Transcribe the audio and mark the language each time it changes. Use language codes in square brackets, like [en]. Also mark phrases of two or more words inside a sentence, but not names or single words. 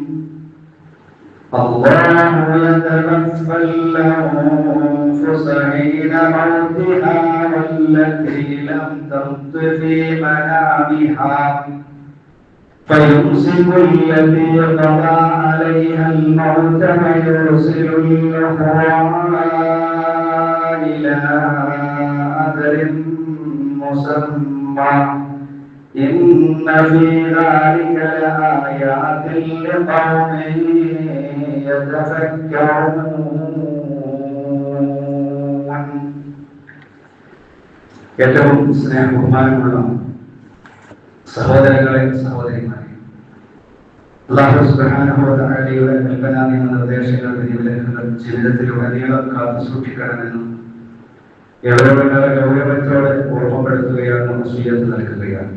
[ar] الله يتوفى الأنفس حين موتها والتي لم تمت في منامها فيمسك التي قضى عليها الموت ويرسل الأخرى إلى أجل مسمى إن في ذلك لآيات لقوم يتفكرون. [ml] ഏറ്റവും സ്നേഹബഹുമാനമുള്ള സഹോദരങ്ങളെ സഹോദരിമാരെ, [ar] الله سبحانه وتعالى [ml] കൽപ്പനാ നിർദ്ദേശങ്ങൾ വിധിവിലക്കുകൾ ജീവിതത്തിലുടനീളം കാത്തു സൂക്ഷിക്കണമെന്നും എവരോടേറെ ഗൗരവത്തോടെ ഓർമ്മപ്പെടുത്തുകയാണ്, വസിയ്യത്ത് നൽകുകയാണ്.